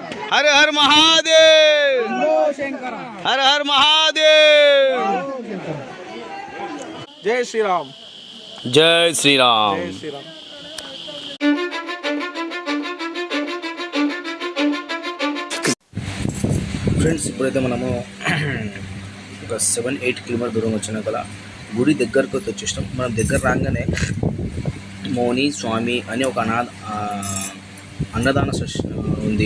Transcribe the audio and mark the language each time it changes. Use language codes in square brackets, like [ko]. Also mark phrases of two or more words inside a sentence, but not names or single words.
[hi] हर हर महादेव, हर हर महादेव। जय श्री राम, जय श्री राम। जय श्री राम। [te] ఫ్రెండ్స్ ఇప్పుడైతే మనము ఒక 7-8 కిలోమీటర్ దూరం వచ్చిన కదా గుడి దగ్గరకు వచ్చేసాం. మనం దగ్గర రాగానే మౌని స్వామి అని ఒక అన్నదాన ఉంది.